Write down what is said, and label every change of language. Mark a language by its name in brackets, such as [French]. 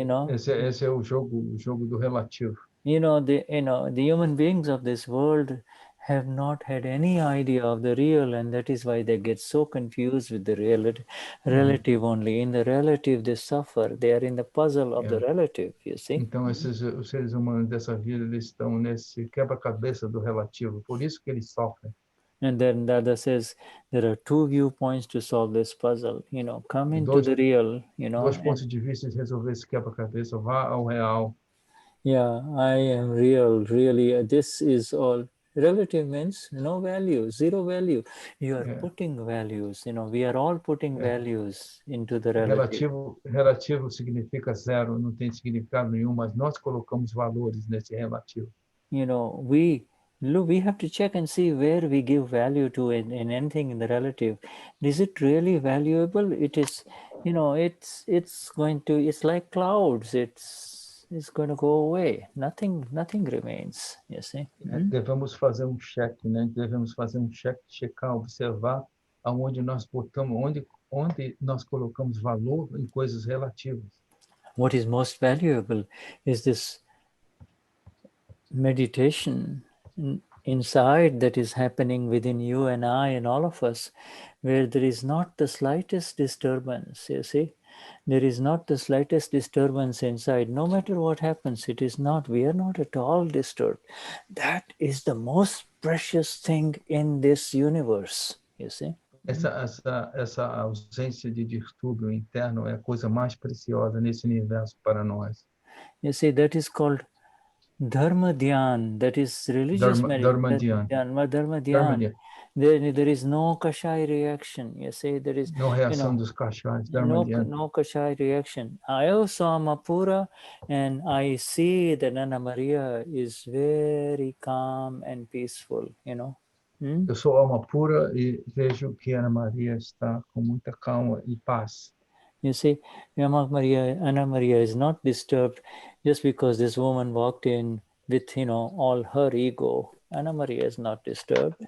[Portuguese] Esse é o jogo do relativo. [English] The human beings of this world have not had any idea of the real, and that is why they get so confused with the relative only. In the relative, they suffer. They are in the puzzle of the relative, you see. [Portuguese] Então, os seres humanos dessa vida, eles estão nesse quebra-cabeça do relativo. Por isso que eles sofrem. [English] And then Dada says, there are two viewpoints to solve this puzzle. Come into the real, [Portuguese] Dois pontos de vista de resolver esse quebra-cabeça. Vá ao real. [English] Yeah, I am real, really. This is all. Relative means no value, zero value. You are putting values, we are all putting values into the relative. [Portuguese] Relativo significa zero, não tem significado nenhum, mas nós colocamos valores nesse relativo. [English] We have to check and see where we give value to in anything in the relative. Is it really valuable? It is, it's like clouds. It's going to go away. Nothing remains, you see. [Portuguese] Devemos fazer check, né? Devemos fazer checar, observar aonde nós botamos, onde nós colocamos valor em coisas relativas. [English] What is most valuable is this meditation inside that is happening within you and I and all of us, where there is not the slightest disturbance, you see. There is not the slightest disturbance inside. No matter what happens, we are not at all disturbed. That is the most precious thing in this universe, you see. [Portuguese] Essa ausência de distúrbio interno é a coisa mais preciosa nesse universo para nós. [English] You see, that is called Dharma Dhyan. That is religious meditation. Dharma Dhyan. There is no Kashai reaction. You see, there is [Portuguese] no reação dos Kashais. [English] No Kashai reaction. I also am Apura, and I see that Anna Maria is very calm and peaceful. [Portuguese] Eu sou alma pura e vejo que Ana Maria está com muita calma e paz. [English] You see, Anna Maria is not disturbed just because this woman walked in with, all her ego. Anna Maria is not disturbed.